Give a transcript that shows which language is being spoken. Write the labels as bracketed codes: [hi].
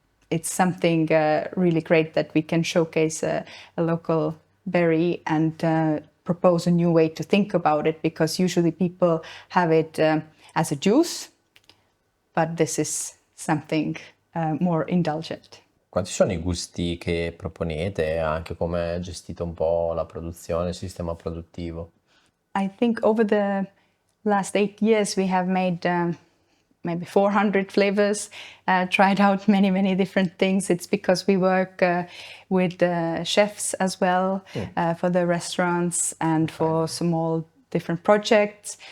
[en] It's something really great that we can showcase a local berry and propose a new way to think about it, because usually people have it as a juice, but this is something more indulgent. [it] Quanti sono i gusti che proponete e anche come gestite un po' la produzione, il sistema produttivo? [en] I think over the last 8 years we have made maybe 400 flavors, tried out many different things. It's because we work with chefs as well for the restaurants and for small different projects.